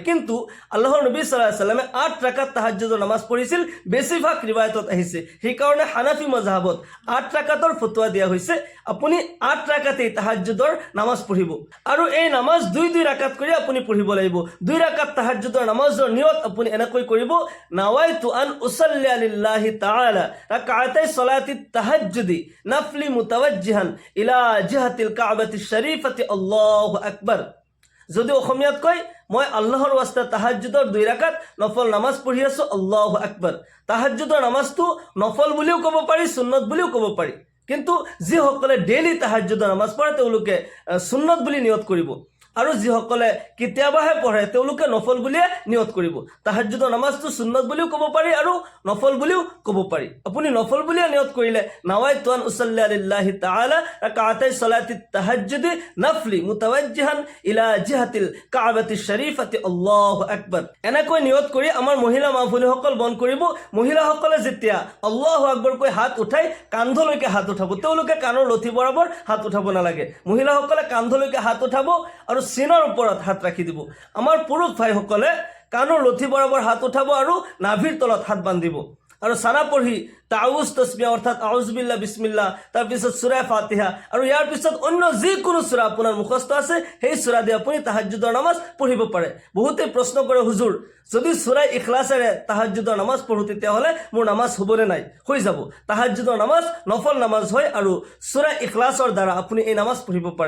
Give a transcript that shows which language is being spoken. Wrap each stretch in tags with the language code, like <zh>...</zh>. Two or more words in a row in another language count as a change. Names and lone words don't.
<as>কিন্তু আল্লাহৰ নবী</as> <ar>صلى الله عليه وسلم</ar> <as>8 ৰাকাত তাহাজ্জুদৰ নামাজ পঢ়িছিল, বেছিভাগ ৰিৱায়াতত আহিছে। সেইকাৰণে হানাফি মজহাবত 8 ৰাকাতৰ ফতোৱা দিয়া হৈছে, আপুনি 8 ৰাকাতেই তাহাজ্জুদৰ নামাজ পঢ়িব। আৰু এই নামাজ 2 ৰাকাত কৰি আপুনি পঢ়িব লাগিব। 2 ৰাকাত তাহাজ্জুদৰ নামাজৰ নিয়ত আপুনি এনেকৈ কৰিব,</as> <ar>نويت أن أصلي لله تعالى ركعتي صلاة التهجد نفلا متوجها إلى جهة الكعبة الشريفة الله أكبر.</ar> <as>যদি অসমীয়াত কয়, মই আল্লাহৰ ওয়াস্তে তাহাজ্জুদৰ 2 ৰাকাত নফল নামাজ পঢ়ি আছো,</as> <ar>الله أكبر.</ar> <as>তাহাজ্জুদৰ নামাজটো নফল বুলিও ক'ব পাৰি, সুন্নত বুলিও ক'ব পাৰি। কিন্তু যিসকলে ডেইলি তাহাজ্জুদৰ নামাজ পঢ়ে তেওঁলোকে সুন্নত বুলি নিয়ত কৰিব, আৰু যিসকলে কেতিয়াবাহে পঢ়ে তেওঁলোকে নফল বুলিয়ে নিয়ত কৰিব। তাহাজ্জুদৰ নামাজটো সুন্নত বুলিও ক'ব পাৰি আৰু নফল বুলিও ক'ব পাৰি। আপুনি নফল বুলিয়ে নিয়ত কৰিলে,</as> <ar>نويت أن أصلي لله تعالى ركعتي صلاة التهجد نفلا متوجها إلى جهة الكعبة الشريفة الله أكبر.</ar> <as>এনেকৈ নিয়ত কৰি আমাৰ মহিলা মা ভনীসকল বন্ধ কৰিব। মহিলাসকলে যেতিয়া</as> <ar>الله أكبر</ar> <as>কৈ হাত উঠাই কান্ধলৈকে হাত উঠাব, তেওঁলোকে কাণৰ লঠি বৰাবৰ হাত উঠাব নালাগে। মহিলাসকলে কান্ধলৈকে হাত উঠাব আৰু চিনৰ ওপৰত হাত ৰাখি দিব। আমাৰ পুৰুষ ভাইসকলে কাণৰ লঠি বৰাবৰ হাত উঠাব আৰু নাভিৰ তলত হাত বান্ধিব, আৰু সানা পঢ়ি তাউজ তসবিহ অৰ্থাৎ</as> <ar>أعوذ بالله بسم الله,</ar> <as>তাৰপিছত সূৰা ফাতিহা, আৰু ইয়াৰ পিছত অন্য যিকোনো সূৰা আপোনাৰ মুখস্থ আছে সেই সূৰা দি আপুনি তাহাজ্জুদৰ নামাজ পঢ়িব পাৰে। বহুতে প্ৰশ্ন কৰে, হুজুৰ যদি সূৰা ইখলাছেৰে তাহাজ্জুদৰ নামাজ পঢ়ো তেতিয়াহ'লে মোৰ নামাজ হ'বনে নাই? হৈ যাব। তাহাজ্জুদৰ নামাজ নফল নামাজ হয়, আৰু সূৰা ইখলাছৰ দ্বাৰা আপুনি এই নামাজ পঢ়িব পাৰে।</as>